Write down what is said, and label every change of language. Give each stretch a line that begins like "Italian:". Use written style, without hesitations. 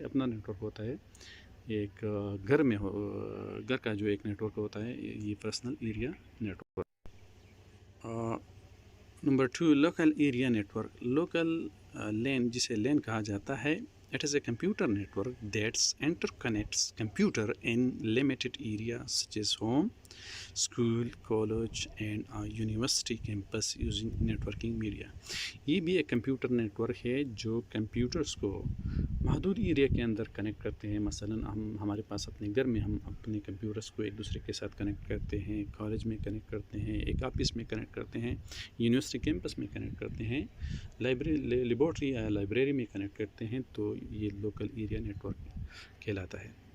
Urdu: اپنا net work ہوتا ہے ایک گھر کا جو ایک نیٹ ورک ہوتا ہے، یہ personal area net work. Number 2، local area net work. Local لین جسے لین کہا جاتا ہے،
English: It is a computer network that interconnects computer in limited area such as home, school, college and university campus using networking media.
Urdu: یہ بھی ایک computer network ہے جو computers کو محدود ایریا کے اندر کنیکٹ کرتے ہیں. مثلا ہمارے پاس اپنے گھر میں ہم اپنے کمپیوٹرز کو ایک دوسرے کے ساتھ کنیکٹ کرتے ہیں, کالج میں کنیکٹ کرتے ہیں, ایک آفس میں کنیکٹ کرتے ہیں, یونیورسٹی کیمپس میں کنیکٹ کرتے ہیں, لیبارٹری یا لائبریری میں کنیکٹ کرتے ہیں, تو یہ لوکل ایریا نیٹورک کہلاتا ہے.